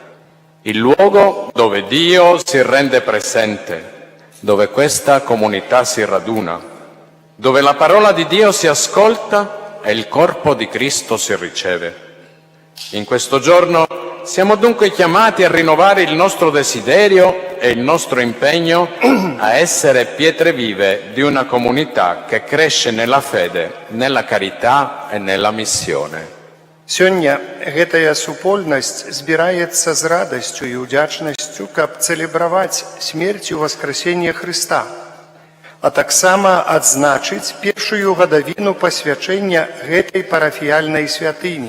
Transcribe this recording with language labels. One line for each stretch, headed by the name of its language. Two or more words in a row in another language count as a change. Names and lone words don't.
Italian: Il luogo dove Dio si rende presente, dove questa comunità si raduna, dove la parola di Dio si ascolta e il corpo di Cristo si riceve. In questo giorno siamo dunque chiamati a rinnovare il nostro desiderio e il nostro impegno a essere pietre vive di una comunità che cresce nella fede, nella carità e nella missione.
Belarusian: Сёння гэтая супольнасць збіраецца з радасцю і ўдзячнасцю, каб цэлебраваць смерць і воскресенне Хрыста, а таксама адзначыць першую гадавіну пасвячэння гэтай парафіяльнай святыні.